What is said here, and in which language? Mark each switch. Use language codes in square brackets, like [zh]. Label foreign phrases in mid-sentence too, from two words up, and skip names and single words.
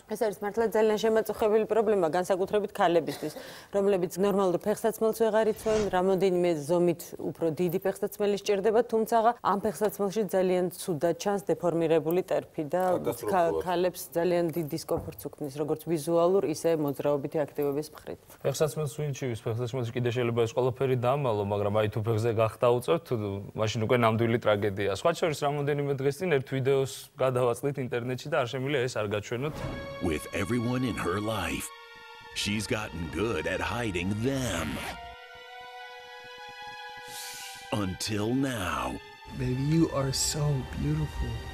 [ka] ეს არის მართლა ძალიან შემაწუხებელი პრობლემა, განსაკუთრებით ქალებისთვის, რომლებიც ნორმალურ ფეხსაცმელს ვეღარ იცვენ, რამოდენიმე ზომით უფრო დიდი ფეხსაცმელი სჭირდება, თუმცა ამ ფეხსაცმელში ძალიან ცუდად ჩანს დეფორმირებული ტერფი და ქალებს ძალიან დიდ დისკომფორტს უქმნის. როგორც ვიზუალურ, ისე მოძრაობითი აქტივობის მხრით. ფეხსაცმელს ვინჩივის, ფეხსაცმელში კიდე შეიძლება ეს ყველაფერი დაამალო, მაგრამ აი თუ ფეხზე გახტაუწევთ, მაშინ უკვე ნამდვილი ტრაგედია. სხვა შორის რამოდენიმე დღეს წინ ერთ ვიდეოს გადავაწყდით ინტერნეტში და არ შემიძლია ეს არ გაჩვენოთ. [en] With everyone in her life, she's gotten good at hiding them. Until now. Baby, you are so beautiful.